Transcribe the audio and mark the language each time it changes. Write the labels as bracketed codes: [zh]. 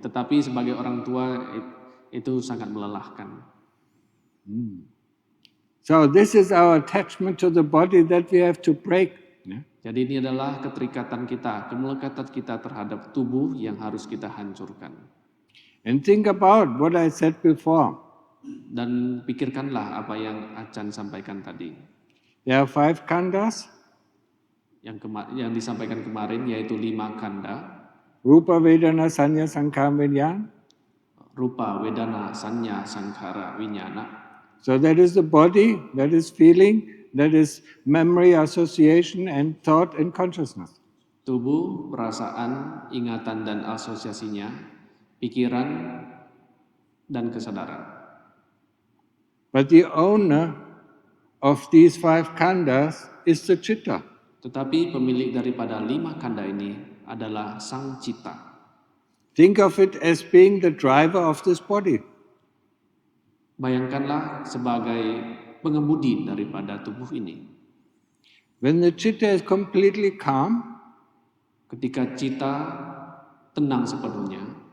[id] Tetapi sebagai orang tua itu sangat melelahkan. [en] So this is our attachment to the body that we have to break. Yeah. [id] Jadi ini adalah keterikatan kita, kemelekatan kita terhadap tubuh yang harus kita hancurkan. [en] And think about what I said before. [id] Dan pikirkanlah apa yang Acan sampaikan tadi. [en] There are 5 khandhas: [id] Yang disampaikan kemarin yaitu 5 kanda, [pi] Rupa, Vedana, Sanya, Sankhara, Vinyana. rupa, wedana, sanya, sankhara, winyana. [en] So that is the body, that is feeling, that is memory, association, and thought and consciousness. [id] Tubuh, perasaan, ingatan dan asosiasinya, pikiran dan kesadaran. [en] But the owner of these 5 khandhas is the citta. [id] Tetapi pemilik daripada 5 kanda ini adalah sang cita. [en] Think of it as being the driver of this body. [id] Bayangkanlah sebagai pengemudi daripada tubuh ini. [en] When the citta is completely calm, [id] Ketika cita tenang sepenuhnya,